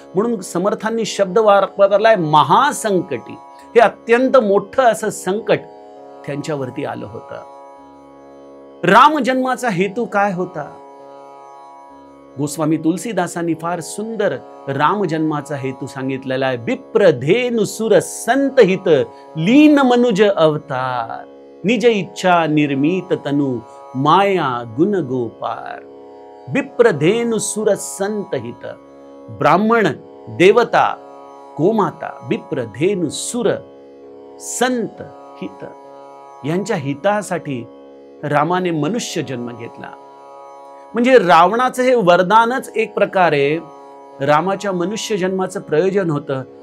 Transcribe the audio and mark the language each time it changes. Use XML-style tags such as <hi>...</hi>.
<mr>म्हणून समर्थांनी शब्द वापरलाय महासंकटी. हे अत्यंत मोठं असं संकट त्यांच्यावरती आलं होतं. राम जन्माचा हेतू काय होता? गोस्वामी तुलसीदासांनी फार सुंदर राम जन्माचा हेतू सांगितलेला आहे.</mr> <awa>विप्र धेनु सुर संत हित लीन मनुज अवतार निज इच्छा निर्मित तनु माया गुण गोपार. विप्र धेनु सुर संत हित,</awa> <mr>ब्राह्मण, देवता, गोमाता, विप्र धेनु सुर संत हित यांच्या हितासाठी रामाने मनुष्य जन्म घेतला. म्हणजे रावणाचं हे वरदानच एक प्रकारे रामाच्या मनुष्य जन्माचं प्रयोजन होतं.</mr>